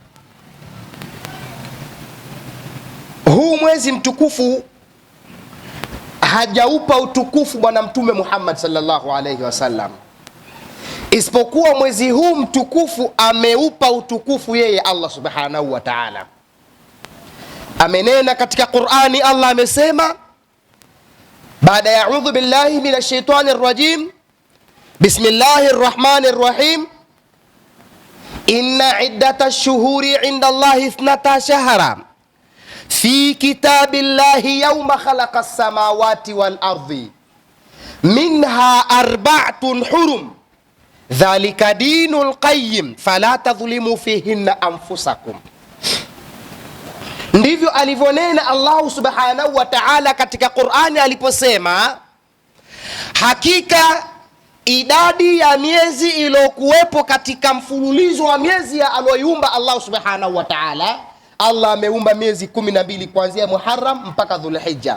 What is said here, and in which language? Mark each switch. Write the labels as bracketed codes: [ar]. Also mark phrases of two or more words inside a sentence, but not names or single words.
[sw] Huu mwezi mtukufu hajaupa utukufu Bwana Mtume Muhammad [ar] صلى الله عليه وسلم, [sw] isipokuwa mwezi huu mtukufu ameupa utukufu yeye [ar] الله سبحانه وتعالى. [sw] Amenena katika Qur'ani, Allah amesema baada ya [ar] أعوذ بالله من الشيطان الرجيم، بسم الله الرحمن الرحيم، إن عدة الشهور عند الله 12 شهرا في كتاب الله يوم خلق السماوات والأرض منها أربعة حرم ذلك الدين القيم فلا تظلموا فيهن أنفسكم. [sw] Ndivyo alivyonena [ar] الله سبحانه وتعالى [sw] katika Qur'ani aliposema, hakika idadi ya miezi iliyokuwepo katika mfululizo wa miezi ya aliyoiumba [ar] الله سبحانه وتعالى, [sw] Allah ameumba miezi 12 kuanzia Muharram mpaka Dhulhijja.